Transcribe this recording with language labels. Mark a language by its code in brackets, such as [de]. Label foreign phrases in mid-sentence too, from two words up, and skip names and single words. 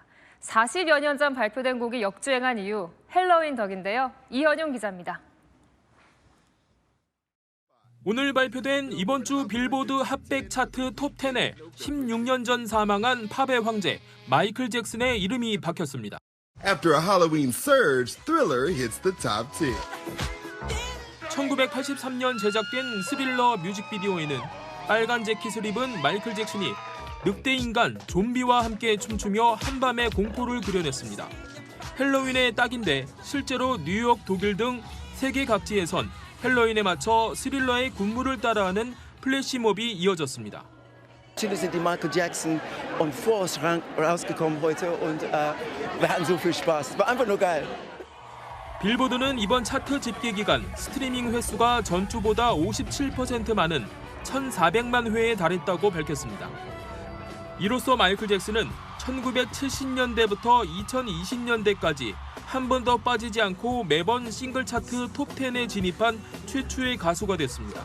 [ko] 40여 년 전 발표된 곡이 역주행한 이유, 헬로윈 덕인데요. 이현용 기자입니다. 오늘 발표된 이번 주 빌보드 핫백 차트 톱10에 16년 전 사망한 팝의 황제 마이클 잭슨의 이름이 박혔습니다. [en] After a Halloween surge, Thriller hits the top 10. [ko] 1983년 제작된 스릴러 뮤직비디오에는 빨간 재킷을 입은 마이클 잭슨이 늑대 인간 좀비와 함께 춤추며 한밤의 공포를 그려냈습니다. 헬로윈의 딱인데 실제로 뉴욕, 독일 등 세계 각지에선 헬로윈에 맞춰 스릴러의 군무를 따라하는 플래시몹이 이어졌습니다. [de] Natürlich sind die Michael Jackson und Force rausgekommen heute und wir hatten so viel Spaß. Es war einfach nur geil. [ko] 빌보드는 이번 차트 집계 기간 스트리밍 횟수가 전주보다 57% 많은 1,400만 회에 달했다고 밝혔습니다. 이로써 마이클 잭슨은 1970년대부터 2020년대까지 한 번도 빠지지 않고 매번 싱글 차트 톱10에 진입한 최초의 가수가 됐습니다.